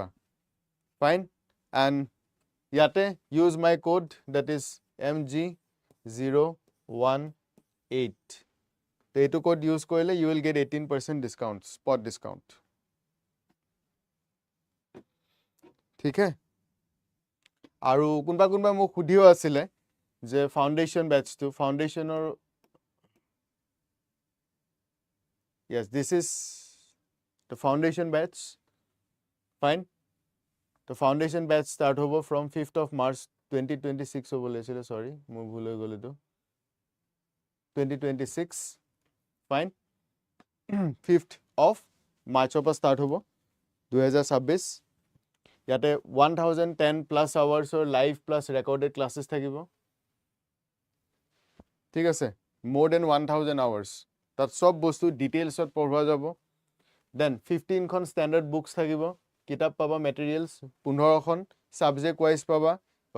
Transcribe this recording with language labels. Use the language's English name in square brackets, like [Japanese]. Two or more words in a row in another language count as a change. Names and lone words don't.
[English] Fine, and ইয়াতে use my code that is MG018. [Assamese] তো এইটো কোড ইউজ কৰিলে [English] you will get 18% discount, spot discount. [Hindi] ठीक है, [Assamese] আৰু কোনোবা মোক সুধিও আছিলে যে ফাউণ্ডেশ্যন বেটছটো, ফাউণ্ডেশ্যনৰ, [English] yes, this is the foundation batch. Fine, the foundation batch start over from 5th of March 2026 [Assamese] হ'ব লৈছিলে, [English] sorry [Assamese] মোৰ ভুল হৈ গ'ল এইটো, [English] 2026. Fine, 5th of March পৰা start হ'ব 2026. [Assamese] ইয়াতে 1010 [English] plus hours live plus recorded classes [Assamese] থাকিব. ঠিক আছে, মোৰ [English] then 1000 hours, [Assamese] তাত চব বস্তু ডিটেইলছত পঢ়োৱা যাব. দেন 15খন [English] standard books [Assamese] থাকিব, কিতাপ পাবা, মেটেৰিয়েলছ 15খন, [English] subject wise [Assamese] পাবা.